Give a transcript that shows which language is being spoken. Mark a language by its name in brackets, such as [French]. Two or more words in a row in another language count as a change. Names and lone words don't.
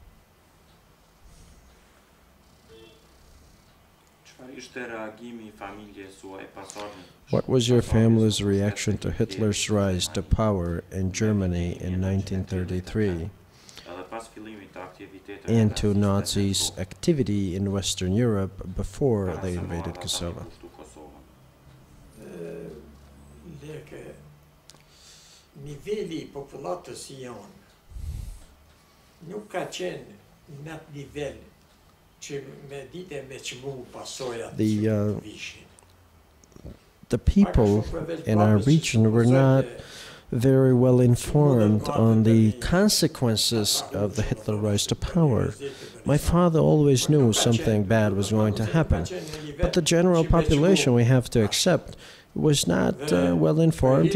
[English] What was your family's reaction to Hitler's rise to power in Germany in 1933 and to Nazis' activity in Western Europe before they invaded Kosovo? [Albanian] Niveli populatës jonë nuk ka qenë në atë nivel që me dite me çmu pasojat që vishin. [English] The people in our region were not very well informed on the consequences of the Hitler rise to power. My father always knew something bad was going to happen, but the general population, we have to accept, was not well informed.